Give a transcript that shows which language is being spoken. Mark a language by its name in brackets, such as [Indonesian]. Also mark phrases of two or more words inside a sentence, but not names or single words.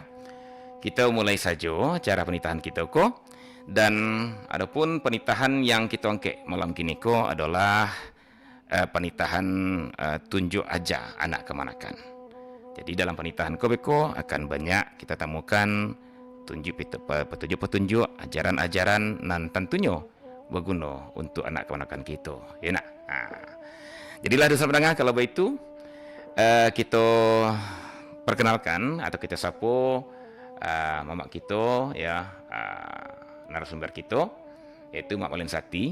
[Minangkabau] Kita mulai saja cara penitahan kita ko, dan adapun penitahan yang kita angkat malam kini ko adalah penitahan tunjuk aja anak kemanakan. Jadi dalam penitahan ko beko akan banyak kita temukan petunjuk-petunjuk, ajaran-ajaran nan tentunya berguna untuk anak kemanakan kita, ya nak. Jadilah dosa pendengar, kalau begitu kita perkenalkan atau kita sapa mamak kita, ya, narasumber kita, yaitu Mak Malin Sati.